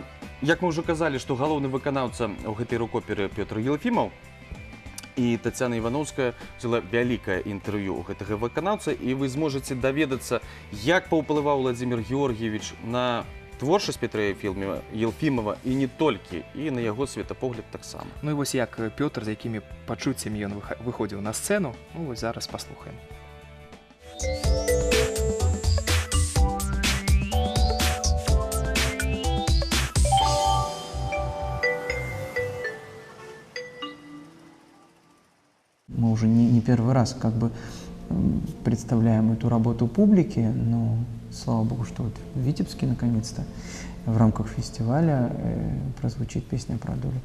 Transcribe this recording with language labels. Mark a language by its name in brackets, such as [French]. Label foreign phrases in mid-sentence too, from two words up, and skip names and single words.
[Belarusian] Як мы ўжо казалі, што галоўны выканаўца ў гэтай рок-оперы Пётр Елфімаў, і Тацяна Івановская взяла вялікае інтэрв'ю ў гэтага выканаўца, і вы зможаце даведацца, як паўплываў Владзімир Георгіевич на творчасць Петра Елфімова і не толькі, і на яго светапогляд таксама. Ну і вось як Пётр, з якімі пачуццямі ён выходзіў на сцэну, ну вось зараз паслухаем. [Russian] Мы уже не первый раз как бы представляем эту работу публике, но слава богу, что вот в Витебске наконец-то в рамках фестиваля прозвучит песня про долю.